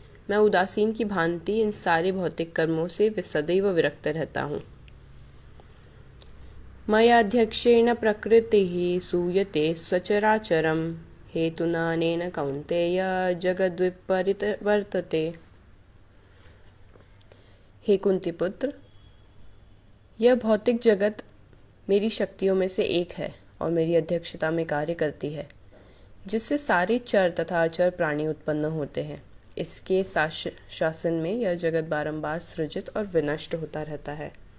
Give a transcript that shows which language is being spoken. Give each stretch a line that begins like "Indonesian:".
Hindi: मैं उदासीन की भांति इन सारे भौतिक कर्मों से सदैव विरक्त रहता हूँ.
Sanskrit: मयाध्यक्षेण प्रकृतिः सूयते स्वचराचरं हेतुनानेन कौन्तेय जगद्विपरिवर्तते।
Hindi: हे कुंती पुत्र, यह भौतिक जगत मेरी शक्तियों में से एक है और मेरी अध्यक्षता में कार्य करती है, जिससे सारे चर तथा अचर प्राणी उत्पन्न होते हैं। इसके शासन में यह जगत बारंबार सृजित और विनष्ट होता रहता है।